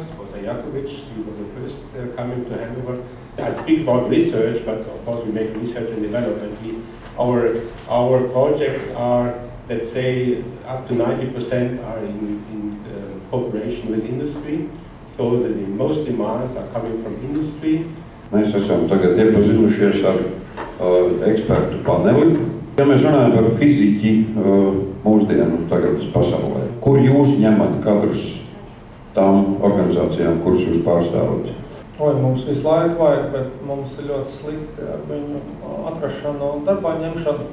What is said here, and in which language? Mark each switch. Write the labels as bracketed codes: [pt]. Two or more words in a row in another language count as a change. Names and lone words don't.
[en] Sposa Jakovic, he was the first coming to Hanover. I speak about research, but of course we make research and development. Our projects are, let's say, up to 90% are in cooperation with industry. So the most demands are coming from industry. [lv] Mēs esam tagad iepazinušies ar ekspertu paneli. Ja mēs runājam par fiziķi mūsdienu tagad pasaulē, kur jūs ņemat kadrus tām organizācijām, kuras jūs pārstāvat? Mums visu laiku vajag, bet mums ir ļoti slikti ar viņu atrašanu un darbā ņemšanu.